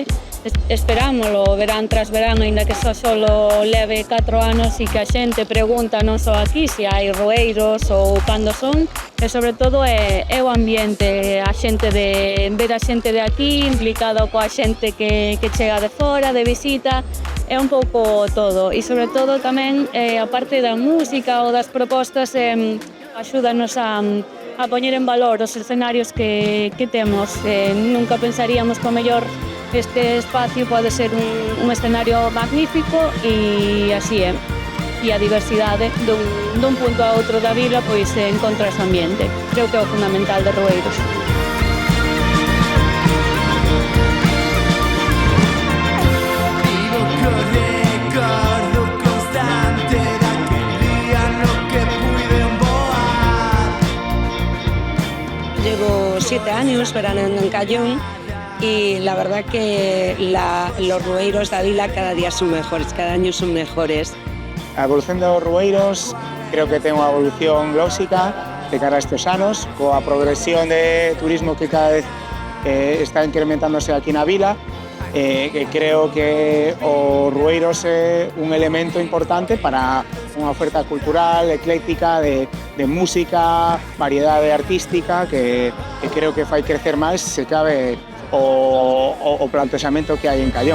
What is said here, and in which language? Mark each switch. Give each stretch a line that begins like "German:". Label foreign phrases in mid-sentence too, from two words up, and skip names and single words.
Galician: Esperámoslo verán tras verán, aínda que só leve 4 anos e que a xente pregunta non só aquí se hai rueiros ou cando son, e sobre todo é o ambiente, a xente de ver a xente de aquí implicada coa xente que chega de fora, de visita, é un pouco todo e sobre todo tamén a parte da música ou das propostas axúdanos a poñer en valor os escenarios que temos. Nunca pensaríamos que o mellor este espacio pode ser un escenario magnífico e así é. E a diversidade dun punto a outro da vila pois encontra ese ambiente. Creo que é o fundamental de Rueiros.
Spanish: Llevo 7 años veraneando en Caión y la verdad que los rueiros
Galician: da vila
Spanish: cada día son mejores, cada año son mejores.
Galician: A evolución dos rueiros creo que ten unha evolución lóxica de cara a estes anos, coa progresión de turismo que cada vez está incrementándose aquí na vila. Creo que o rueiros é un elemento importante para unha oferta cultural, ecléctica, de música, variedade artística, que creo que fai crecer máis, se cabe, o plantexamento que hai en Caión.